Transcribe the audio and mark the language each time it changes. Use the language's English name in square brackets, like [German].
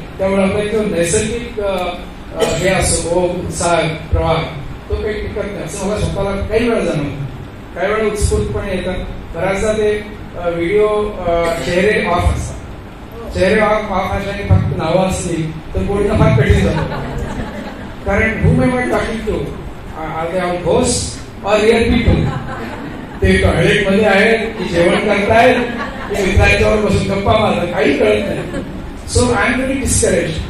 [Marathi] त्यामुळे आपला एक नैसर्गिक हे असतो उत्साह प्रवाह तो काही टिकत नाही असं मला स्वतःला काही वेळा जाणवतं. काही वेळा उत्स्फूर्तपणे येतात. बऱ्याचदा ते व्हिडिओ चेहरे ऑफ असतात. चेहरे ऑफ असल्याने फक्त नावं असली तर बोलणं फार कठीण जातं. [English] कारण whom am I talking to? Are they all ghosts or real people? [Marathi] ते टॉयलेट मध्ये आहेत की जेवण करतायत की मित्रांच्यावर बसून गप्पा मारतात काही कळत नाही. [English] So I am very discourage.